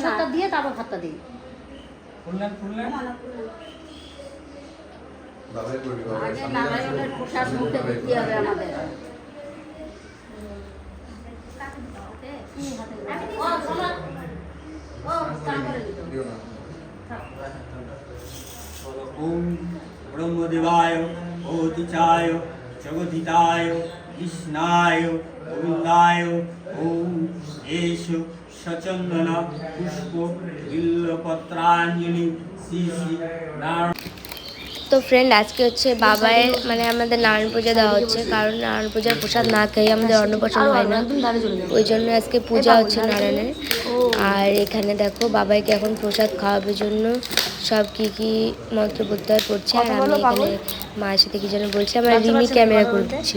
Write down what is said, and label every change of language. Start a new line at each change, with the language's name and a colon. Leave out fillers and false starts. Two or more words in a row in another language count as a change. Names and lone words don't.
Bangla: প্রসাদটা দিয়ে তারপর ভাতটা দিই। আগে নারায়ণের প্রসাদ মুখে দিতে হবে আমাদের। ও শোনো। ও স্নান করে দিত।
Sanskrit: ओम ब्रह्मदेवाय ओतिचाय जगदिताय कृष्णाय गोविंदाय ओम एष सचंदन पुष्प बिल्लपत्रांजलि श्री श्री नारायण।
Bangla: তো ফ্রেন্ড আজকে হচ্ছে বাবায়ের মানে আমাদের নারায়ণ পূজা দেওয়া হচ্ছে, কারণ নারায়ণ পূজার প্রসাদ না খেয়ে আমাদের অন্নপ্রাশন হয় না, ওই জন্য আজকে পূজা হচ্ছে নারায়ণের। আর এখানে দেখো বাবাইকে এখন প্রসাদ খাওয়ানোর জন্য সব কি কি মন্ত্র প্রত্যাহার করছে, আর আমি এখানে মায়ের সাথে কি যেন বলছি, আমার রিমি ক্যামেরা করে দিচ্ছিল।